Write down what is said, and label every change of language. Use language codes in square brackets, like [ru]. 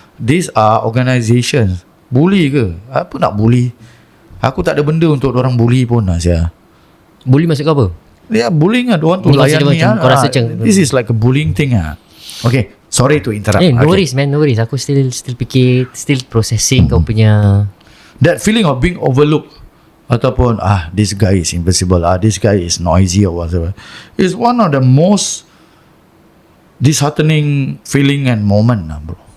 [en] These are organizations. [ms] Bully ke? Apa nak bully? Aku tak ada benda untuk orang bully pun lah sia. Bully maksud kau apa? [en] Yeah, bullying lah. Don't want to [ms] layan ni kau rasa macam [en] this is like a bullying thing Okay, sorry to interrupt. No worries man, no worries. [ms] Aku [en] still [ms] fikir, [en] still processing [ms] kau punya [en] that feeling of being overlooked. [ms] Ataupun [en] this guy is invisible, this guy is noisy or whatever, is one of the most disheartening feeling and moment bro.